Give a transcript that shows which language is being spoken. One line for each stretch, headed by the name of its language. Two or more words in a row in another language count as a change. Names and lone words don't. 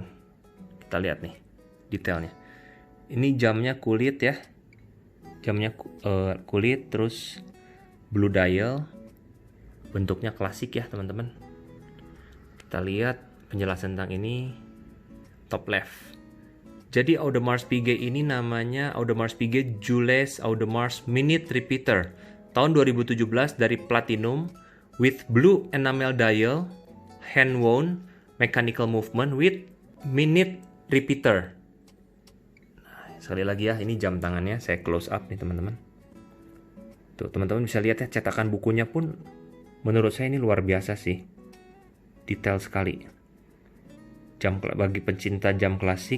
Indonesian: Kita lihat nih detailnya. Ini jamnya kulit ya. Jamnya kulit, terus
English: blue dial.
Indonesian: Bentuknya klasik ya teman-teman. Kita lihat penjelasan tentang ini.
English: Top left.
Indonesian: Jadi Audemars Piguet ini namanya Audemars Piguet Jules Audemars Minute Repeater tahun 2017 dari platinum
English: with blue enamel dial, hand wound, mechanical movement with minute repeater.
Indonesian: Nah, sekali lagi ya, ini jam tangannya saya
English: close up
Indonesian: nih teman-teman. Tuh teman-teman bisa lihat ya, cetakan bukunya pun menurut saya ini luar biasa sih, detail sekali. Jam bagi pencinta jam klasik.